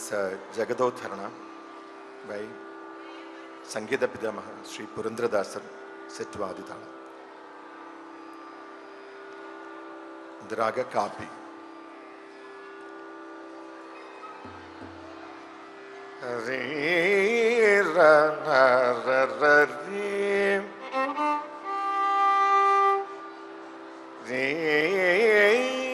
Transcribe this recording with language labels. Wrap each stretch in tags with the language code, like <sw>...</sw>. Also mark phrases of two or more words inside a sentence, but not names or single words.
<en>Jagadodharana by Sangeeta Pidamaha Sri Purandradasar set to Aditala. The Raga Kapi. Re ra ra ra ra re re</en>